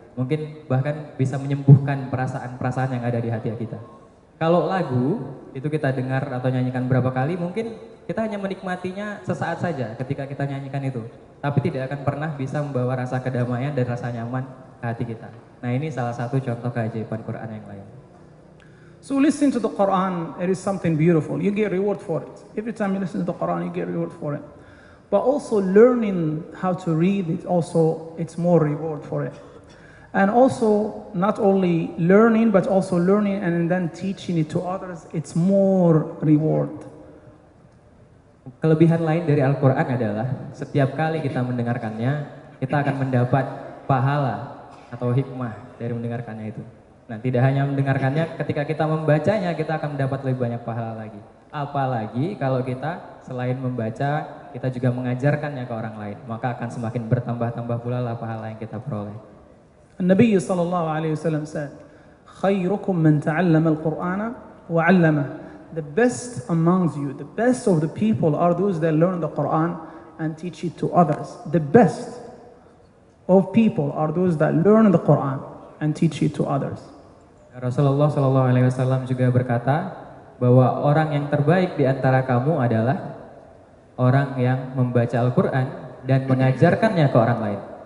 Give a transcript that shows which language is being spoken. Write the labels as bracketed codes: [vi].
[id] Mungkin bahkan bisa menyembuhkan perasaan-perasaan yang ada di hati kita. Kalau lagu, itu kita dengar atau nyanyikan berapa kali, mungkin kita hanya menikmatinya sesaat saja ketika kita nyanyikan itu. Tapi tidak akan pernah bisa membawa rasa kedamaian dan rasa nyaman ke hati kita. Nah, ini salah satu contoh keajaiban Quran yang lain. [en] So listen to the Quran, it is something beautiful. You get reward for it. Every time you listen to the Quran, you get reward for it. But also learning how to read it, also it's more reward for it. And also not only learning, but also learning and then teaching it to others, it's more reward. [id] Kelebihan lain dari Al-Quran adalah setiap kali kita mendengarkannya, kita akan mendapat pahala atau hikmah dari mendengarkannya itu. Nah, tidak hanya mendengarkannya, ketika kita membacanya, kita akan mendapat lebih banyak pahala lagi. Apalagi kalau kita selain membaca, kita juga mengajarkannya ke orang lain, maka akan semakin bertambah-tambah pula lah pahala yang kita peroleh. [ar] Nabi sallallahu alaihi wasallam [en] said, [ar] "Khairukum man ta'allama al-Qur'ana wa 'allama." [en] The best amongst you, the best of the people are those that learn the Quran and teach it to others. The best of people are those that learn the Quran and teach it to others. [id] Rasulullah sallallahu alaihi wasallam juga berkata bahwa orang yang terbaik di antara kamu adalah orang yang membaca Al-Quran dan mengajarkannya ke orang lain.